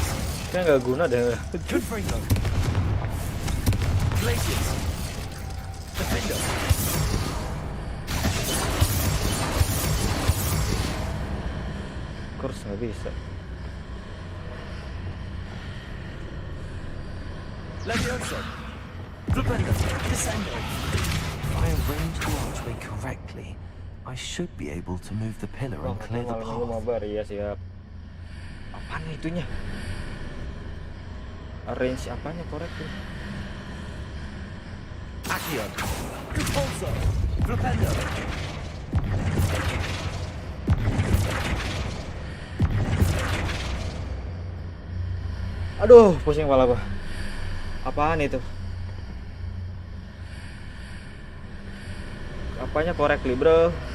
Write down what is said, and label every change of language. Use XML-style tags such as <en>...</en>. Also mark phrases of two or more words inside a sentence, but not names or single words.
<id>Kayaknya nggak guna deh. Confringo. Glaciers. Defender. Kurs nggak bisa. Levioso. Flipendo. Descendo.</id> <en>If I arrange the archway correctly, I should be able to move the pillar and clear the</en> <id>Malam minggu</id> <en>path.</en> <id>mabar, ya siap. Apaan itunya? Arrange apanya korek tuh? Accio. Repulso. Flipendo. Aduh, pusing kepala gua. Apaan itu? Apanya correctly, bro?</id>